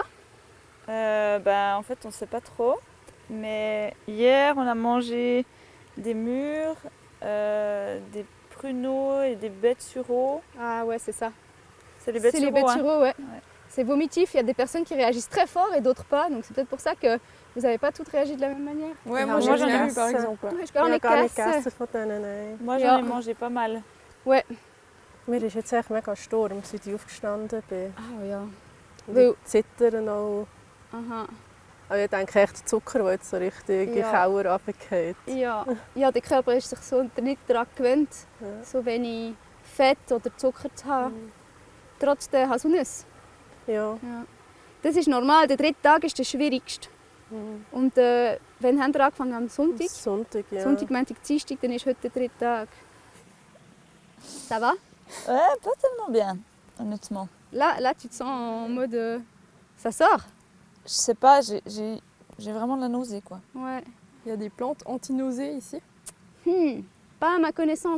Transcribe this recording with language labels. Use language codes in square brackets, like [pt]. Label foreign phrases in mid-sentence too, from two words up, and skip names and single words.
[fr] En fait, on ne sait pas trop. Mais hier, on a mangé des mûres, des pruneaux et des baies de sureau. Ah ouais, c'est ça. C'est les baies de C'est les sureau, baies de hein. sureau, ouais. C'est vomitif, il y a des personnes qui réagissent très fort et d'autres pas, donc c'est peut-être pour ça que vous n'avez pas toutes réagi de la même manière. Ouais, moi, moi j'en ai j'en ai eu, eu par exemple. [de] Ich gar nicht gegessen. [fr] Moi, j'en [de] Ja. [fr] ai mangé pas mal. Ouais. [de] Mir ist jetzt echt mega Sturm, seit ich aufgestanden bin. Ah ja. Und Weil- ich zittern auch. Aha. Aber ich denke echt, der Zucker, der jetzt so richtig in die Ja. Kauer runtergeht. Ja. Ja, der Körper ist sich so nicht daran gewöhnt, Ja. so wenig Fett oder Zucker zu haben. Trotz der Haselnüsse. Ja. Ja. Das ist normal, der 3. Tag ist der schwierigste. Und wenn haben wir angefangen am Sonntag? Sonntag, ja. Sonntag, Montag, Dienstag, dann ist heute der 3. Tag. [fr] Ça va? Ouais, pas tellement bien, honnêtement. Là, tu te sens en mode... ça sort? Je sais pas, j'ai vraiment de la nausée, quoi. Ouais. Il y a des plantes anti-nausées ici. Pas à ma connaissance.